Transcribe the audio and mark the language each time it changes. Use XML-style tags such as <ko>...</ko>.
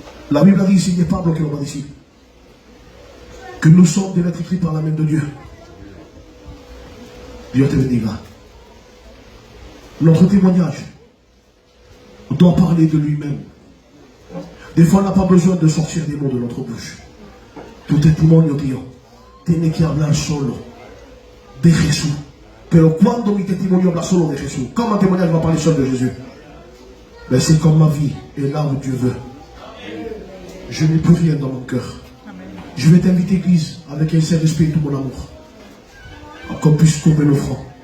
<fr>La Bible a dit ici, il n'est pas bloqué, on va ici, que nous sommes des lettres écrites par la main de Dieu. Dieu te bénira. Notre témoignage doit parler de lui-même. Des fois, on n'a pas besoin de sortir des mots de notre bouche.</fr> <es>Tu testimonio, tío, tiene que hablar solo de Jesús. Pero cuando mi testimonio habla solo de Jesús,</es> <fr>quand mon témoignage va parler seul de Jésus, ben c'est comme ma vie est là où Dieu veut. Je n'ai plus rien dans mon cœur. Je vais t'inviter, Église, avec un saint respect et tout mon amour, qu'on puisse tomber le front.</fr>